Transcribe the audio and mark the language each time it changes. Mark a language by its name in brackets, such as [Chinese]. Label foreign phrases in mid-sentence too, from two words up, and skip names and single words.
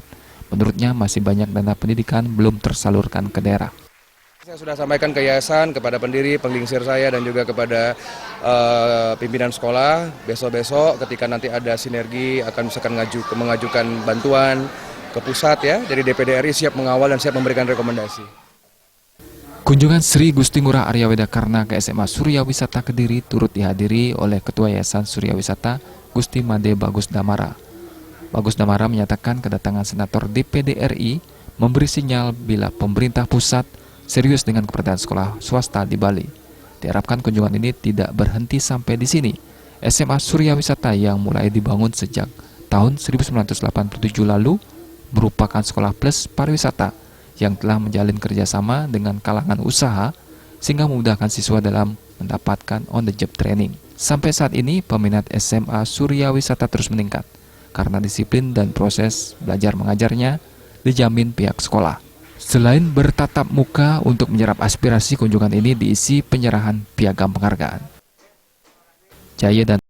[Indonesian] Menurutnya masih banyak dana pendidikan belum tersalurkan ke daerah. Saya sudah sampaikan ke yayasan, kepada pendiri, penglingsir saya dan juga kepada pimpinan sekolah. Besok-besok ketika nanti ada sinergi akan misalkan mengajukan bantuan ke pusat ya. Jadi DPD RI siap mengawal dan siap memberikan rekomendasi. Kunjungan Sri Gusti Ngurah Arya Wedekarne ke SMA Surya Wisata Kediri turut dihadiri oleh Ketua Yayasan Surya Wisata Gusti Made Bagus Damara. Bagus Damara menyatakan kedatangan Senator DPD RI memberi sinyal bila pemerintah pusat serius dengan keberadaan sekolah swasta di Bali. Diharapkan kunjungan ini tidak berhenti sampai di sini. SMA Surya Wisata yang mulai dibangun sejak tahun 1987 lalu merupakan sekolah plus pariwisata yang telah menjalin kerjasama dengan kalangan usaha sehingga memudahkan siswa dalam mendapatkan [English] on-the-job training. [Indonesian] Sampai saat ini, peminat SMA Surya Wisata terus meningkat karena disiplin dan proses belajar mengajarnya dijamin pihak sekolah. Selain bertatap muka untuk menyerap aspirasi, kunjungan ini diisi penyerahan piagam penghargaan. Jaya dan